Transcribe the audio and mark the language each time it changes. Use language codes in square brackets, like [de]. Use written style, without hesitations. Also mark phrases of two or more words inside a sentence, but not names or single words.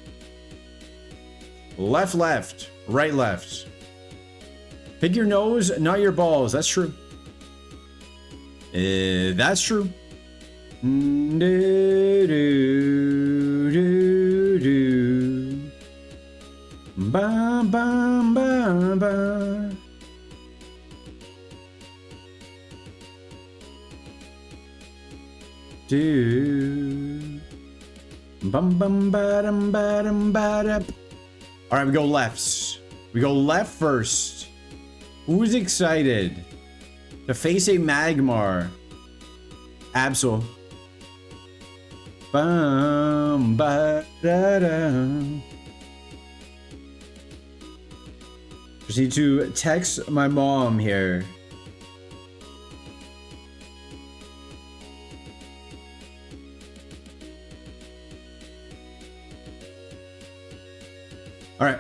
[en] Left, left. Right, left. Pick your nose, not your balls. That's true. That's true. Do, do, do, do. Ba, ba, ba, ba. Do. Bum, bum, ba, dum, ba, dum, ba, da. All right, we go lefts. We go left first. Who's excited to face a Magmar? Absol. Bum, ba, da, da. Just need to text my mom here. All right.